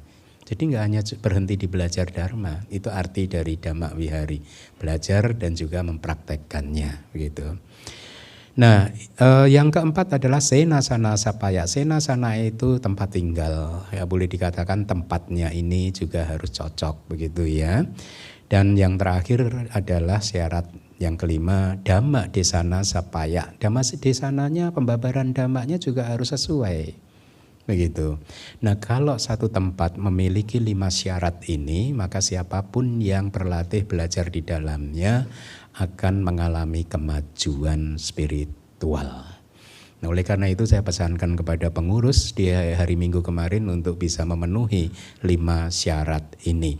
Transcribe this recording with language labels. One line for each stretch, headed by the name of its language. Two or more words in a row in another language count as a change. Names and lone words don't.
Indonesian: Jadi nggak hanya berhenti di belajar Dharma, itu arti dari Dhamma Wihari, belajar dan juga mempraktekkannya, begitu. Nah, yang keempat adalah
Pali: Senasana Sapaya.
Indonesian: Senasana itu tempat tinggal, ya boleh dikatakan tempatnya ini juga harus cocok, begitu ya. Dan yang terakhir adalah syarat yang kelima,
Pali: Dhamma Desana Sapaya.
Indonesian: Dhamma desananya, pembabaran dhammanya juga harus sesuai, begitu. Nah, kalau satu tempat memiliki 5 syarat ini, maka siapapun yang berlatih belajar di dalamnya akan mengalami kemajuan spiritual. Nah, oleh karena itu saya pesankan kepada pengurus di hari Minggu kemarin untuk bisa memenuhi 5 syarat ini.